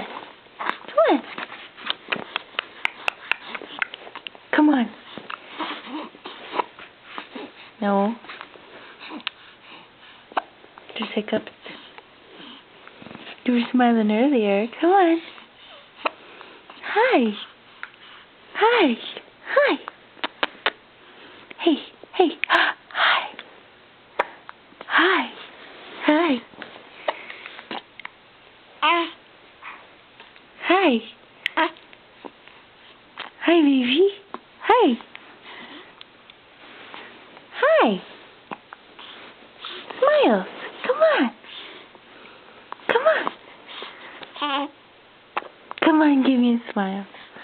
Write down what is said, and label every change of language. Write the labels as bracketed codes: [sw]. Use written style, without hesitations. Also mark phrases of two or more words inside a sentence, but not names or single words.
[en] Come on. Come on. No. There's hiccups. You were smiling earlier. Come on. Hi. Hi. Hi. Hey. Hey. Hi. Hi. Hi. Hi. Hi, baby. Hi. Hi. Smile. Come on. Come on. Come on, give me a smile.